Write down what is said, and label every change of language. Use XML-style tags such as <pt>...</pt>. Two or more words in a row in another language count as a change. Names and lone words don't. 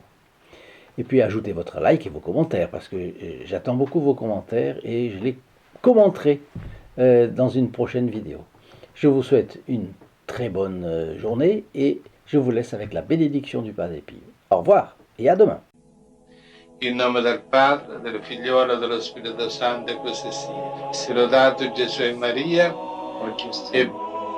<fr>Et puis ajoutez votre like et vos commentaires, parce que j'attends beaucoup vos commentaires et je les commenterai dans une prochaine vidéo. Je vous souhaite une très bonne journée et je vous laisse avec la bénédiction du Padre Pio. Au revoir et à demain.</fr> <it>In nome del Padre, del Figliolo e dello Spirito Santo, e così sia. Sia lodato Gesù e Maria, e</it>